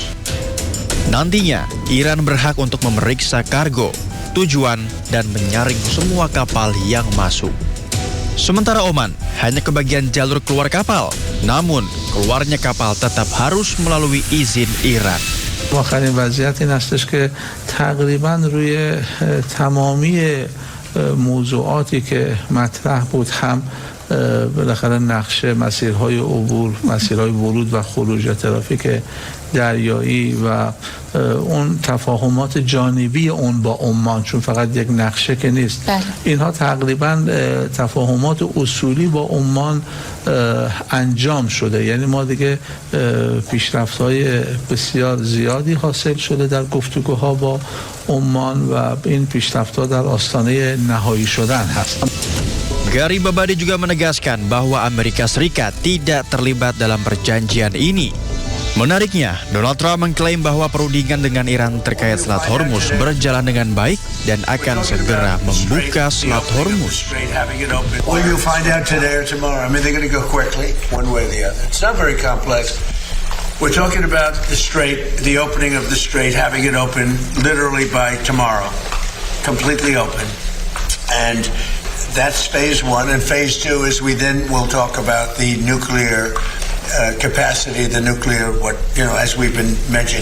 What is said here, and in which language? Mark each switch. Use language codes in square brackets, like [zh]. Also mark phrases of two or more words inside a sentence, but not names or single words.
[id] Nantinya, Iran berhak untuk memeriksa kargo, tujuan, dan menyaring semua kapal yang masuk. Sementara Oman hanya kebagian jalur keluar kapal, namun keluarnya kapal tetap harus melalui izin Iran. [fa] آخرین وضعیت این هستش که تقریبا روی تمامی موضوعاتی که مطرح بود هم بالاخره نقشه مسیرهای عبور، مسیرهای ورود و خروج ترافیک دریایی و اون تفاهمات جانبی اون با عمان، چون فقط یک نقشه که نیست، اینها تقریبا تفاهمات اصولی با عمان انجام شده. یعنی ما دیگه پیشرفت‌های بسیار زیادی حاصل شده در گفتگوها با عمان و این پیشرفت‌ها در آستانه نهایی شدن هست. [id] Garibabadi juga menegaskan bahwa Amerika Serikat tidak terlibat dalam perjanjian ini. Menariknya, Donald Trump mengklaim bahwa perundingan dengan Iran terkait Selat Hormuz berjalan dengan baik dan akan segera membuka Selat Hormuz. [en] Well, you'll find out today or tomorrow. I mean, they're going to go quickly, one way or the other. It's not very complex. We're talking about the strait, the opening of the strait, having it open literally by tomorrow, completely open. And that's phase one, and phase two is we then will talk about the nuclear capacity, the nuclear, as we've been mentioning.